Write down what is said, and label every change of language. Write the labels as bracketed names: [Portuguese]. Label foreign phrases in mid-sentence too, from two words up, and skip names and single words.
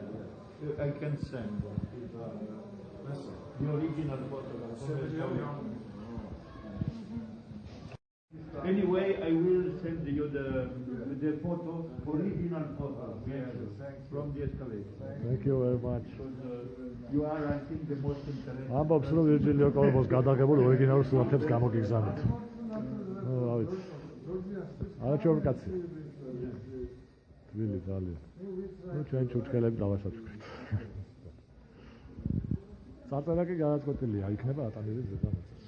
[English] I can send the original photograph. Anyway, I will send you the photo, original photo from the excavation. Thank you very much. You are, I think, the most interesting. [Georgian] ამბობს რომ ვირჯილიო კორბოს გადაღებულ ორიგინალურ სურათებს გამოგიგზავნით. რა ვიცი. არაჩვეულებრივი კაცი. თბილი ძალიან. ნუ ჩვენ ჩურჩხელები დავასაჩუქრით. წარწერა კი გადაწყვეტილია, იქნება ატანილი ზედამეტი.